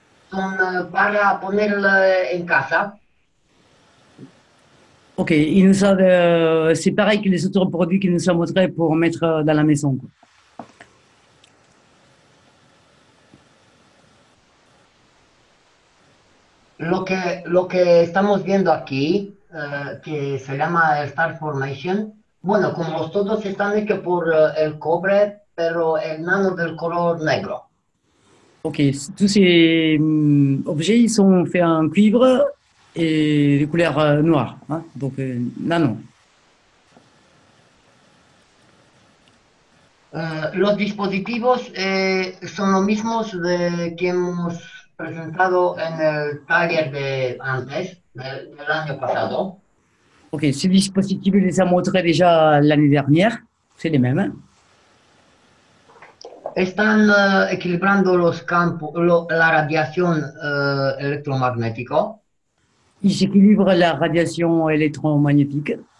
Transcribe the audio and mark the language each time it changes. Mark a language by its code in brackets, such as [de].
[es] Son para ponerlo en casa. [fr] Ok, c'est pareil que les autres produits qu'il nous a montrés pour mettre dans la maison, quoi. [es] Lo que estamos viendo aquí, que se llama Star Formation, bueno, como todos están hechos por el cobre, pero el nano del color negro. [fr] Ok, tous ces objets, ils sont faits en cuivre et de couleur noire, hein, donc nano. [es] Los dispositivos son los mismos que hemos presentado en el taller de antes, del año pasado. [fr] Ok, ces dispositifs, il les a montrés déjà l'année dernière, c'est les mêmes. [es] Están equilibrando los campos, la radiación electromagnética. [fr] Ils équilibrent la radiation électromagnétique.